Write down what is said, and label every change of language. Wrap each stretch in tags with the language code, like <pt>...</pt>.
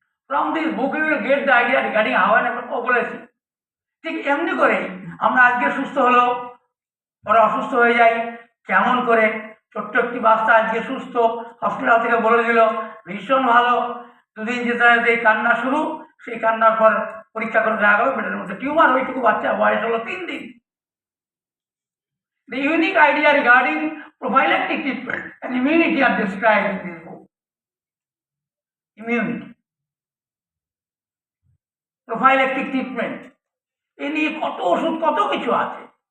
<en>From this book you will get the idea regarding how an</en> <bn>বলেছি। ঠিক এমনি করেই আমরা আজকে সুস্থ হলো, ওরা অসুস্থ হয়ে যাই। কেমন করে, ছোট্ট একটি বাচ্চা আজকে সুস্থ, হসপিটাল থেকে বলে দিল ভীষণ ভালো, 2 দিন যেতে যেতে কান্না শুরু, সেই কান্নার পর পরীক্ষা করে দেখা গেল পেটের মধ্যে টিউমার। ওইটুকু বাচ্চা বয়স হলো 3 দিন।</bn> <en>The unique idea regarding prophylactic treatment and immunity are described in this book.</en> <bn>Immunity, prophylactic treatment, এ নিয়ে কত ওষুধ, কত কিছু আছে।</bn>